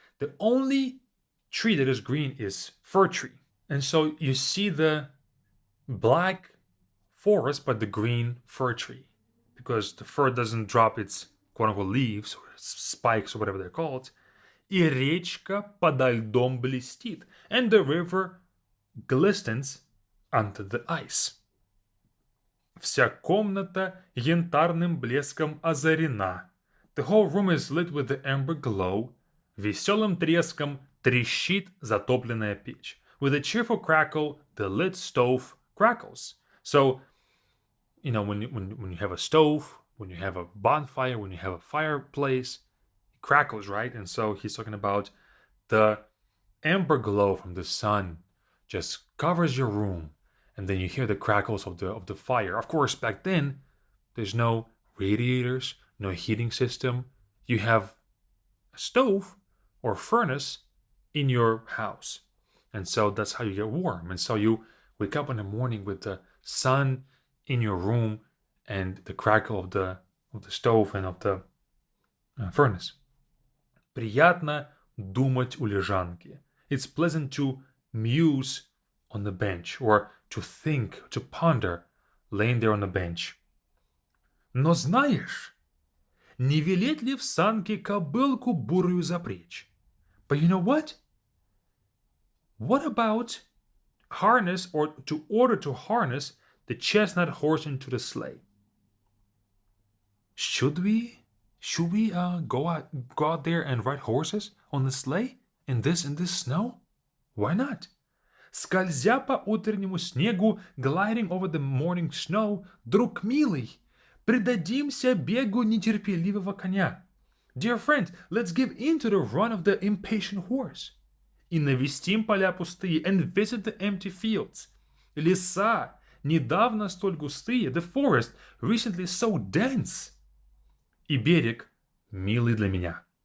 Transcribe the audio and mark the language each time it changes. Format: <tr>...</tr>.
<en>The only tree that is green is fir tree. And so you see the black forest, but the green fir tree. Because the fir doesn't drop its quote-unquote leaves or spikes or whatever they're called.</en> <ru>И речка подо льдом блестит.</ru> <en>And the river glistens under the ice.</en> <ru>Вся комната янтарным блеском озарена.</ru> <en>The whole room is lit with the amber glow.</en> <ru>Веселым треском трещит затопленная печь.</ru> <en>With a cheerful crackle, the lit stove crackles. So, when you have a stove, when you have a bonfire, when you have a fireplace, it crackles, right? And so he's talking about the amber glow from the sun just covers your room, and then you hear the crackles of the fire. Of course, back then, there's no radiators, no heating system. You have a stove or furnace in your house. And so that's how you get warm. And so you wake up in the morning with the sun in your room and the crackle of the stove and of the furnace.</en> <ru>Приятно думать у лежанки.</ru> <en>It's pleasant to muse on the bench, or to think, to ponder, laying there on the bench.</en> <ru>Но знаешь, не велеть ли в санке кобылку бурую запречь?</ru> <en>But you know what? What about harness, or to order to harness the chestnut horse into the sleigh? Should we go out there and ride horses on the sleigh in this snow? Why not?</en> <ru>Скользя по утреннему снегу,</ru> <en>gliding over the morning snow,</en> <ru>друг милый, предадимся бегу нетерпеливого коня.</ru> <en>Dear friend, let's give in to the run of the impatient horse.</en> <ru>И навестим поля пустые,</ru> <en>and visit the empty fields.</en> <ru>Леса, недавно столь густые,</ru> <en>the forest, recently so dense.</en> <ru>И берег, милый для меня.</ru>